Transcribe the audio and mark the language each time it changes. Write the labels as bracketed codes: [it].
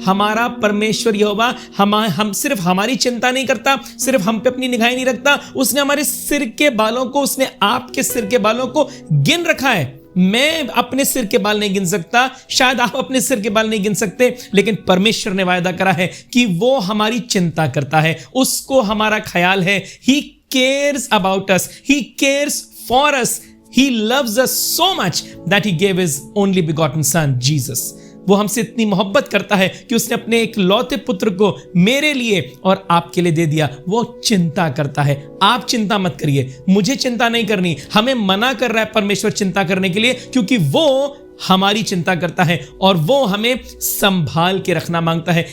[hi] हमारा परमेश्वर यहोवा हम सिर्फ हमारी चिंता नहीं करता, सिर्फ हम पे अपनी निगाहें नहीं रखता, उसने हमारे सिर के बालों को, उसने आपके सिर के बालों को गिन रखा है। मैं अपने सिर के बाल नहीं गिन सकता, शायद आप अपने सिर के बाल नहीं गिन सकते, लेकिन परमेश्वर ने वायदा करा है कि वो हमारी चिंता करता है, उसको हमारा ख्याल है। [en] He cares about us, he cares for us, he loves us so much that he gave his only begotten son Jesus। [hi] वो हमसे इतनी मोहब्बत करता है कि उसने अपने एक लौते पुत्र को मेरे लिए और आपके लिए दे दिया। वो चिंता करता है। आप चिंता मत करिए, मुझे चिंता नहीं करनी। हमें मना कर रहा है परमेश्वर चिंता करने के लिए, क्योंकि वो हमारी चिंता करता है और वो हमें संभाल के रखना मांगता है।